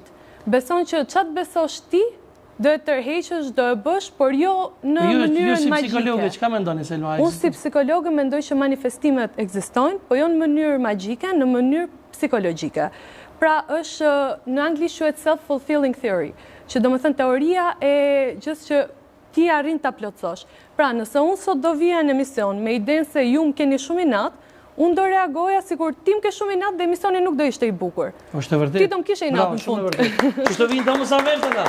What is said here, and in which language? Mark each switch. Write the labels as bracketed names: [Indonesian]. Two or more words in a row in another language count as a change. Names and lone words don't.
[Albanian] Beson që qatë besosh ti, do e tërheqësh, do e bësh, por jo në mënyrën magjike. Ju si psikologe, çka mendoni se Selma? Unë si psikologe mendoj që manifestimet ekzistojnë, po jo në mënyrë magjike, në mënyrë psikologjike. Pra është, në anglisht quhet [English] self-fulfilling theory, [Albanian] që do më thënë teoria e gjës që ti arrin ta plotësosh. Pra, nëse unë sot do vija në emision me idenë se ju më keni shumë inat, unë do reagoja sikur ti më ke shumë inat dhe emisioni nuk do ishte i bukur. Është e vërtetë. Ti do më kishe inat në fund. Kështu vinë domosdoshmërisht nga.